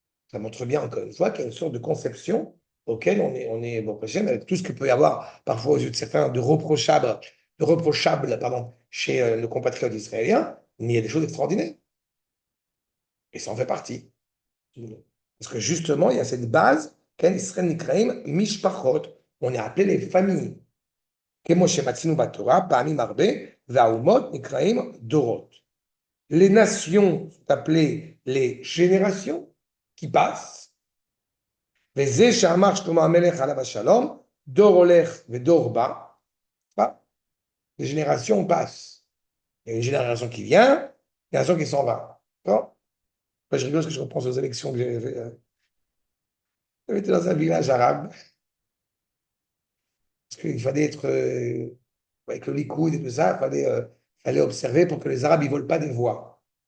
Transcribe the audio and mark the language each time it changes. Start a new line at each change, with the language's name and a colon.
French: Ça montre bien, encore une fois, qu'il y a une sorte de conception auquel on est bon, prochain, avec tout ce que peut y avoir parfois aux yeux de certains de reprochable, pardon, chez nos compatriotes israéliens, mais il y a des choses extraordinaires. Et ça en fait partie. Parce que justement, il y a cette base,
Hebrew: Ken Israël Nikraim Mishpachot.
French: On est appelé les familles.
Hebrew: כמו שמצאנו בתורה, פעמים הרבה, והאומות נקראים דורות.
French: Les nations sont appelées les générations qui passent.
Hebrew: וזה שאמר שלמה המלך עליו השלום, דור הולך ודור בא.
French: Les générations passent. Il y a une génération qui vient, une génération qui s'en va. D'accord? Je rigole parce que je repense aux élections que j'avais fait. J'avais été dans un village arabe, parce qu'il fallait être avec le Likoud et tout ça, fallait observer pour que les Arabes ne volent pas des voix.